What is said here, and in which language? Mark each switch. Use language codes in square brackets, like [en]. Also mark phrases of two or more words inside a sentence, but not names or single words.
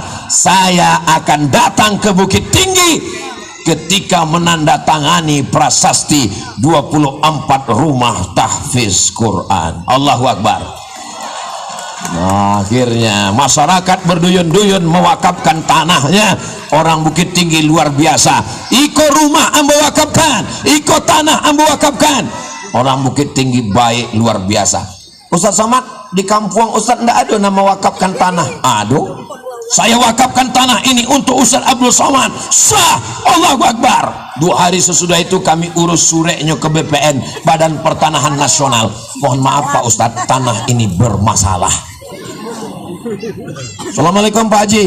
[id] Saya akan datang ke Bukit Tinggi ketika menandatangani prasasti 24 rumah tahfiz Quran. [ar] الله أكبر. [id] Nah, akhirnya masyarakat berduyun-duyun mewakafkan tanahnya. Orang Bukit Tinggi luar biasa. [min] Iko rumah ambo wakafkan, iko tanah ambo wakafkan. [id] Orang Bukit Tinggi baik luar biasa. Ustaz Somad di kampung Ustaz ndak ada nama wakafkan tanah. Aduh, saya wakafkan tanah ini untuk Ustaz Abdul Somad. [ar] Sah, الله أكبر. [id] 2 hari sesudah itu kami urus sureknya ke BPN, Badan Pertanahan Nasional. Mohon maaf Pak Ustaz, tanah ini bermasalah. Assalamualaikum Pak Haji.